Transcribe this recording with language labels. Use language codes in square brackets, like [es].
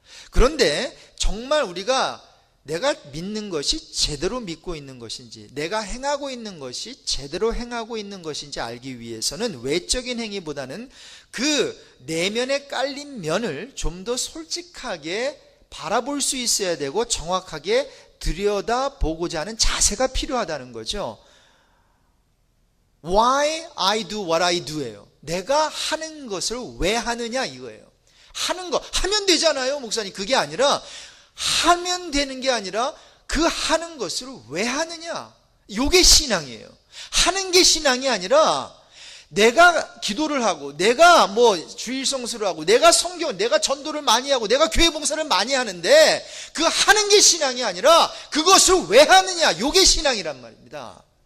[ko] 그런데 정말 우리가 내가 믿는 것이 제대로 믿고 있는 것인지, 내가 행하고 있는 것이 제대로 행하고 있는 것인지 알기 위해서는 외적인 행위보다는 그 내면에 깔린 면을 좀 더 솔직하게 바라볼 수 있어야 되고 정확하게 들여다보고자 하는 자세가 필요하다는 거죠. [en] Why I do what I do예요. [ko] 내가 하는 것을 왜 하느냐 이거예요. 하는 거 하면 되잖아요, 목사님. 그게 아니라 하면 되는 게 아니라 그 하는 것을 왜 하느냐, 이게 신앙이에요. 하는 게 신앙이 아니라 내가 기도를 하고 내가 주일 성수를 하고 내가 내가 전도를 많이 하고 내가 교회 봉사를 많이 하는데 그 하는 게 신앙이 아니라 그것을 왜 하느냐, 이게 신앙이란 말입니다.